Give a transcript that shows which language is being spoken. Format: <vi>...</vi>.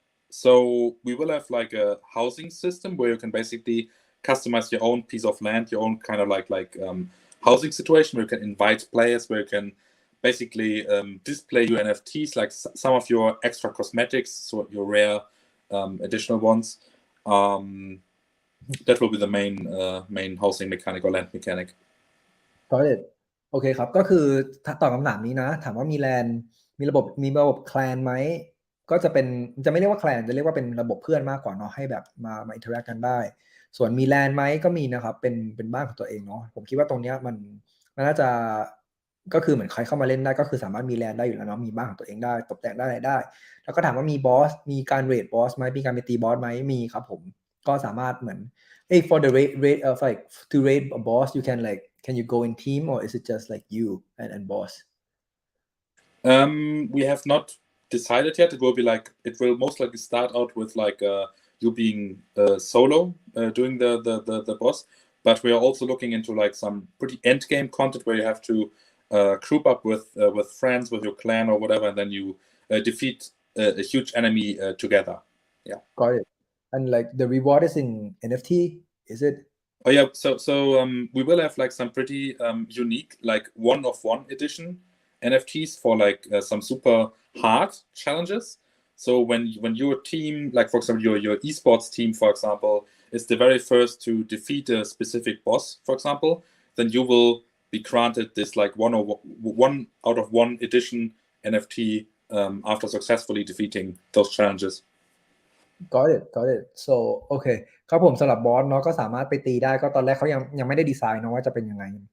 <en>So we will have like a housing system where you can basically customize your own piece of land, your own kind of like housing situation where you can invite players, where you can basically display your NFTs, like some of your extra cosmetics, so your rare additional ones. That will be the main housing mechanic or land mechanic.</en> <th>Got it โอเคครับก็คือตอบคำถามนี้นะถามว่ามีแลนมีระบบแคลนไหมก็จะเป็นจะไม่เรียกว่าแคลนจะเรียกว่าเป็นระบบเพื่อนมากกว่าเนาะให้แบบมาอินเทอร์แอคกันได้ส่วนมีแลนไหมก็มีนะครับเป็นบ้านของตัวเองเนาะผมคิดว่าตรงเนี้ยมันน่าจะ ก็คือเหมือนใครเข้ามาเล่นได้ก็คือสามารถมีแลนได้อยู่แล้วเนาะมีบ้านของตัวเองได้ตกแต่งได้อะไรได้แล้วก็ถามว่ามีบอสมีการเรทบอสไหมมีการไปตีบอสไหมมีครับผมก็สามารถเหมือน</th> <en>for the rate of like to rate a boss you can you go in team or is it just like you and boss? We have not decided yet. It will most likely start out with like you being solo doing the boss, but we are also looking into like some pretty end game content where you have to group up with friends, with your clan or whatever, and then you defeat a huge enemy together. Yeah. Got it. And like the reward is in NFT, is it? Oh yeah, so we will have like some pretty unique like one-of-one edition NFTs for like some super hard challenges. So when your team, like for example your esports team, for example, is the very first to defeat a specific boss, for example, then you will be granted this like one out of one edition NFT after successfully defeating those challenges.</en> <th>Got it so โอเคครับผมสำหรับบอสเนาะก็สามารถไปตีได้ก็ตอนแรกเขายังไม่ได้ดีไซน์เนาะว่าจะเป็นยังไง</th>